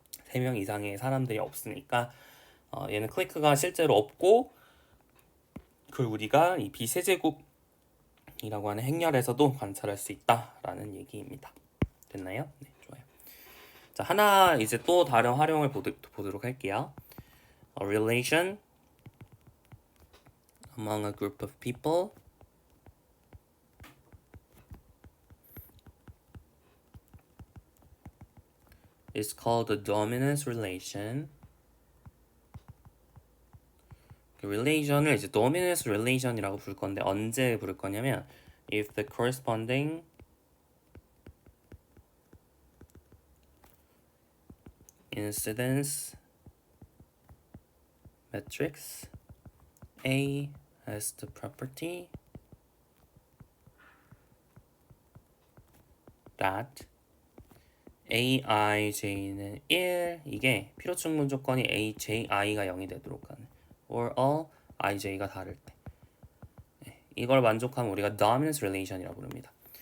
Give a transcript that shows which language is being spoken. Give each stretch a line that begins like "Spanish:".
Korean: 3명 이상의 사람들이 없으니까 얘는 클리크가 실제로 없고, 그걸 우리가 이 b세제곱이라고 하는 행렬에서도 관찰할 수 있다라는 얘기입니다. 됐나요? 네, 좋아요. 자, 하나 이제 또 다른 활용을 보도록 할게요.
English: A relation among a group of people is called a dominance relation.
Korean: 그 relation을 이제 dominance relation이라고 부를 건데, 언제 부를 거냐면
English: if the corresponding incidence matrix A has the property that
Korean: aij는 1, 이게 필요충분 조건이 aji가 0이 되도록 하는, or all ij가 다를 때, 이걸 만족하면 우리가 dominance relation이라고 부릅니다.